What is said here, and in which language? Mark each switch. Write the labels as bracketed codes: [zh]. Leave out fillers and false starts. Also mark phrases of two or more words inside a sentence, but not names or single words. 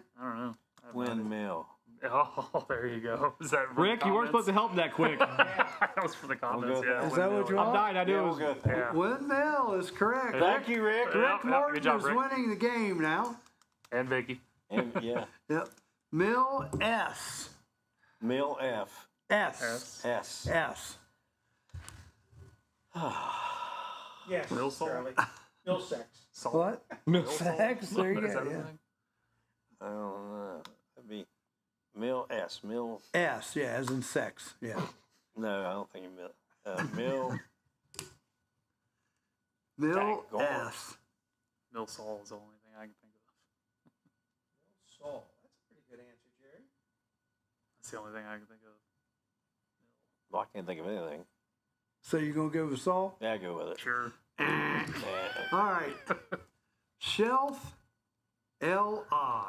[en] I don't know. I have no idea. Windmill. Oh, there you go. Is that for Rick, the you weren't supposed to comments? help that quick. That was for the comments. go- Yeah. Is that what windmill, you I'm want? dying. I knew Yeah, it we'll was. go with that. Yeah. Windmill is correct. Thank you, Rick. Rick Yeah, Martin good job, is Rick. winning the game now. And Vicky. And, yeah. Yep. Mill S. Mill F. S. S. S. Yes, Mill salt? Charlie. Mill sex. Salt. What? Mill Sex? There you Is go. that a Yeah. thing? I don't know. That'd be Mill S. Mill. S. Yeah, as in sex. Yeah. No, I don't think you Mill. Mill. Mill Daggone. S. Mill Sol is the only thing I can think of. Soul. That's a pretty good answer, Jerry. That's the only thing I can think of. Well, I can't think of anything. So you gonna go with Saul? Yeah, go with it. Sure. Yeah. All right. Shelf L-I.